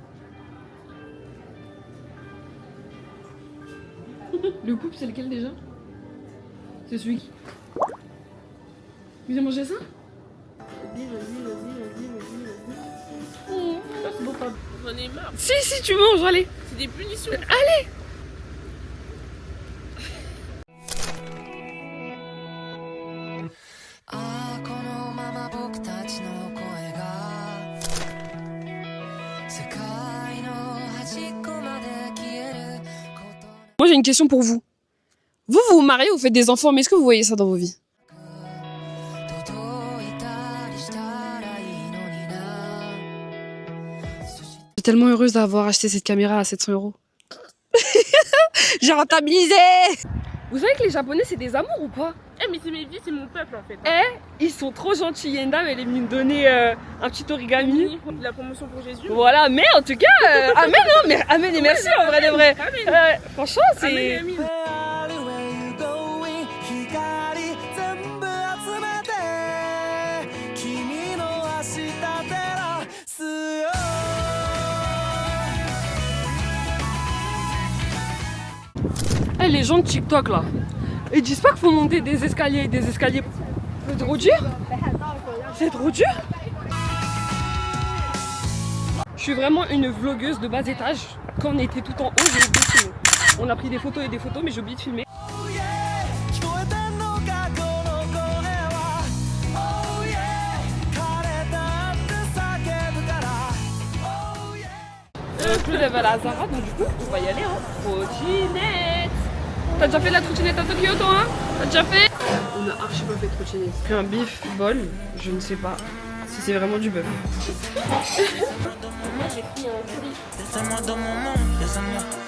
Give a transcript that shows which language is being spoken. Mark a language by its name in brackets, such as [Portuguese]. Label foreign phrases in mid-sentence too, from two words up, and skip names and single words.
[French] Le couple, c'est lequel déjà? C'est celui qui. Vous avez mangé ça? vas-y. C'est bon, pas. J'en ai marre. Si, tu manges, allez. C'est des punitions. Allez. [Japanese] ああこのまま僕たちの声が世界の端っこまで消えること [French] Moi, j'ai une question pour vous. Vous vous mariez, vous faites des enfants, mais est-ce que vous voyez ça dans vos vies? [Japanese] 届いたりしたらいいのにな [French] Je suis tellement heureuse d'avoir acheté cette caméra à 700 €. J'ai rentabilisé. Vous savez que les Japonais, c'est des amours ou pas? Eh, mais c'est mes vies, c'est mon peuple en fait. Ils sont trop gentils. Il y a une dame, elle est venue me donner un petit origami. La promotion pour Jésus. Voilà, mais en tout cas, amen, hein, mais amen et merci en vrai de vrai. Franchement, c'est. Amen, amen. [Japanese] 全部集めて君の明日照らすよ [French] Eh, les gens de TikTok là, ils disent pas qu'il faut monter des escaliers. C'est trop dur. C'est trop dur. Je suis vraiment une vlogueuse de bas étage. Quand on était tout en haut, j'ai oublié de filmer. On a pris des photos et des photos, mais j'ai oublié de filmer. [Japanese] 聞こえてんのかこの声は [English] Oh yeah [Japanese] 枯れたって叫ぶから [English] Oh yeah [French] Claude elle va à la Zara, donc du coup, on va y aller. Hein. Trottinette. T'as déjà fait de la trottinette à Tokyo, toi, hein? T'as déjà fait? On a archi pas fait de trottinette. Puis un bif bol, je ne sais pas si c'est vraiment du bœuf. Moi j'ai pris un curry. Laisse-moi dans mon monde, laisse-moi